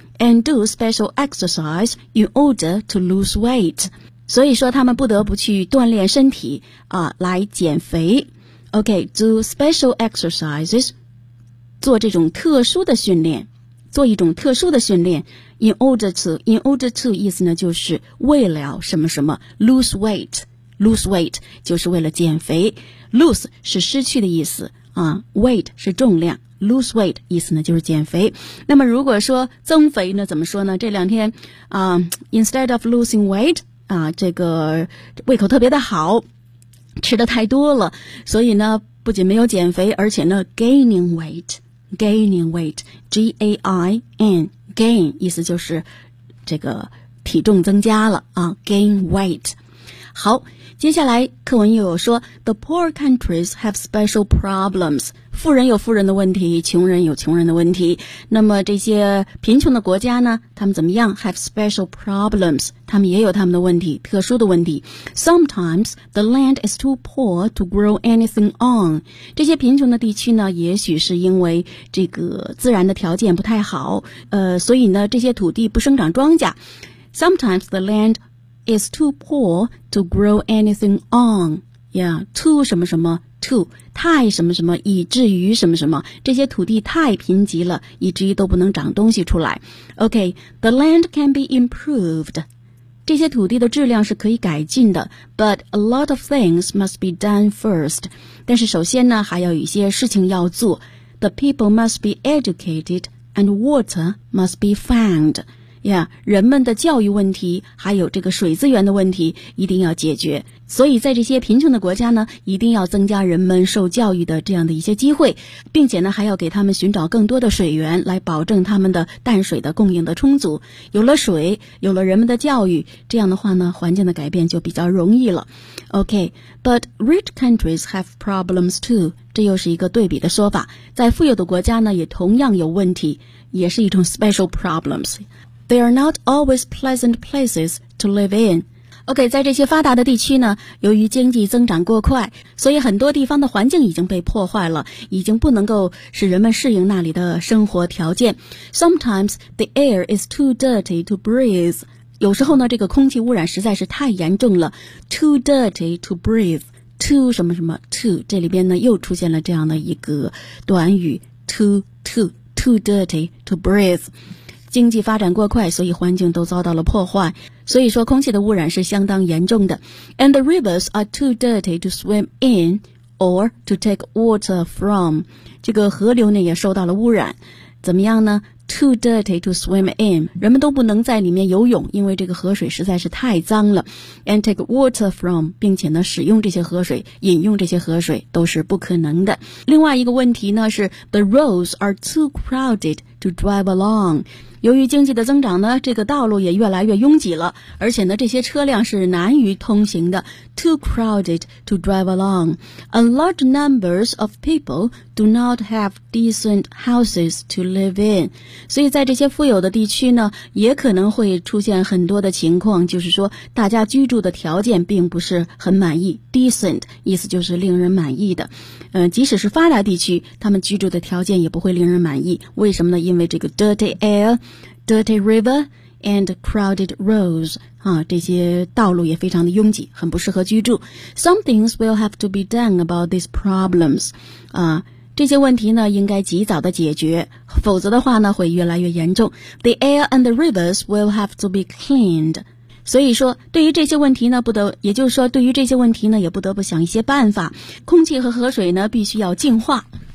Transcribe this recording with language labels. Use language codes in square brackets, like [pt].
[en] And do special exercise in order to lose weight. [zh] 所以说他们不得不去锻炼身体啊，来减肥。 [en] OK, do special exercises, [zh] 做这种特殊的训练，做一种特殊的训练。 [en] In order to [zh] 意思呢就是为了什么什么 [en] lose weight [zh] 就是为了减肥。 Lose 是失去的意思啊 ,weight 是重量。 Lose weight 意思呢就是减肥。那么如果说增肥呢怎么说呢，这两天 [en] instead of losing weight [zh] 啊，这个胃口特别的好，吃的太多了，所以呢不仅没有减肥，而且呢 [en] gaining weight [zh] G-A-I-N gain 意思就是这个体重增加了啊， gain weight。好，接下来课文又有说 [en] The poor countries have special problems。 [zh] 富人有富人的问题，穷人有穷人的问题。那么这些贫穷的国家呢，他们怎么样？ [en] Have special problems， [zh] 他们也有他们的问题，特殊的问题。 [en] Sometimes the land is too poor to grow anything on。 [zh] 这些贫穷的地区呢，也许是因为这个自然的条件不太好，所以呢这些土地不生长庄稼。 [en] Sometimes the landIs too poor to grow anything on. [zh] Yeah, too 什么什么 too 太什么什么以至于什么什么，这些土地太贫瘠了，以至于都不能长东西出来。 [en] OK, the land can be improved. [zh] 这些土地的质量是可以改进的， [en] But a lot of things must be done first. [zh] 但是首先呢还有一些事情要做。 [en] The people must be educated and water must be found. [zh] Yeah, 人们的教育问题还有这个水资源的问题一定要解决，所以在这些贫穷的国家呢，一定要增加人们受教育的这样的一些机会，并且呢还要给他们寻找更多的水源，来保证他们的淡水的供应的充足。有了水，有了人们的教育，这样的话呢环境的改变就比较容易了。 [en] OK, but rich countries have problems too. [zh] 这又是一个对比的说法，在富有的国家呢也同样有问题，也是一种 [en] special problems。 They are not always pleasant places to live in. [zh] OK, 在这些发达的地区呢，由于经济增长过快，所以很多地方的环境已经被破坏了，已经不能够使人们适应那里的生活条件。 [en] Sometimes the air is too dirty to breathe. [zh] 有时候呢，这个空气污染实在是太严重了。 [en] Too dirty to breathe. Too 什么什么 too. [zh] 这里边呢，又出现了这样的一个短语。 [en] Too dirty to breathe. [zh] 经济发展过快，所以环境都遭到了破坏，所以说空气的污染是相当严重的。 [en] And the rivers are too dirty to swim in or to take water from. [zh] 这个河流呢也受到了污染，怎么样呢？ [en] Too dirty to swim in， [zh] 人们都不能在里面游泳，因为这个河水实在是太脏了。 [en] And take water from， [zh] 并且呢使用这些河水，饮用这些河水都是不可能的。另外一个问题呢是 [en] The roads are too crowded to drive along。 [zh] 由于经济的增长呢，这个道路也越来越拥挤了，而且呢这些车辆是难于通行的。 [en] Too crowded to drive along. A large numbers of people do not have decent houses to live in. [zh] 所以在这些富有的地区呢，也可能会出现很多的情况，就是说大家居住的条件并不是很满意。 Decent 意思就是令人满意的，即使是发达地区，他们居住的条件也不会令人满意。为什么呢？因为这个 [en] dirty air, dirty river, and crowded roads, [zh] 啊，这些道路也非常的拥挤，很不适合居住。 [en] Some things will have to be done about these problems, [zh] 啊，这些问题呢，应该及早的解决，否则的话呢，会越来越严重。 [en] The air and the rivers will have to be cleaned. [zh] 所以说对于这些问题呢不得，也就是说对于这些问题呢也不得不想一些办法。空气和河水呢必须要净化。